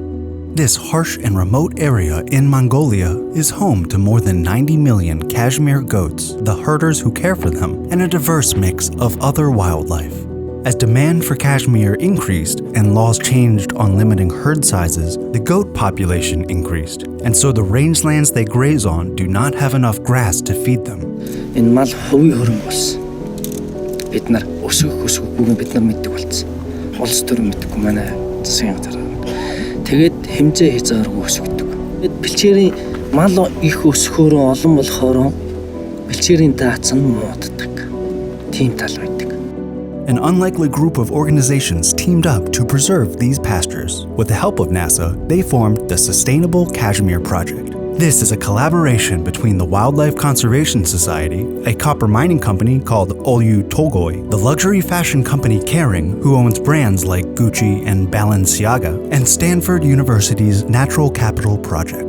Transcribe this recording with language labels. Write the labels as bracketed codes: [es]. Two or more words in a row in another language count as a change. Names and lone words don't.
[en] This harsh and remote area in Mongolia is home to more than 90 million cashmere goats, the herders who care for them, and a diverse mix of other wildlife. As demand for cashmere increased and laws changed on limiting herd sizes, the goat population increased, and so the rangelands they graze on do not have enough grass to feed them. [mn] Энэ мал хувийн хөрөнгө болсон. Бид нар өсгөх бид нар мэддэг болсон. Холс төрөм мэддэггүй манай засгийн газар. Тэгээд хэмжээ хязгааргүй өсгдөг. Бэлчээрийн мал их өсөхөөрөө олон болохоороо бэлчээрийн даацсан мууддаг. Тийм тал байдаг. [en] An unlikely group of organizations teamed up to preserve these pastures. With the help of NASA, they formed the Sustainable Cashmere Project. This is a collaboration between the Wildlife Conservation Society, a copper mining company called Oyu Tolgoi, the luxury fashion company Kering, who owns brands like Gucci and Balenciaga, and Stanford University's Natural Capital Project.